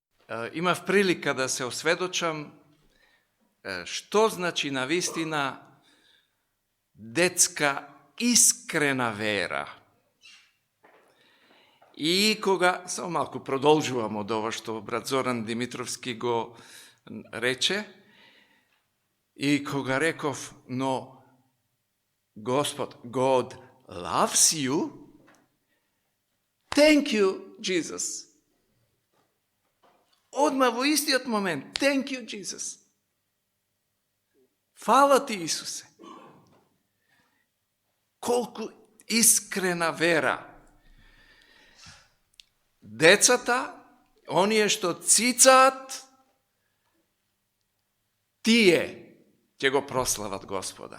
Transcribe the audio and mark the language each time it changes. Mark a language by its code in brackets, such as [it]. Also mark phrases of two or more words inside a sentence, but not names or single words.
[mk] имав прилика да се осведочам што значи навистина детска искрена вера. И кога, само малку продолжувам од ова што брат Зоран Димитровски го рече, и кога реков, но Господ, [en] God loves you, thank you, Jesus. [mk] Одма во истиот момент, [en] thank you, Jesus. [mk] Фала ти, Исусе. Колку искрена вера. Децата, оние што цицаат, тие ќе го прослават Господа.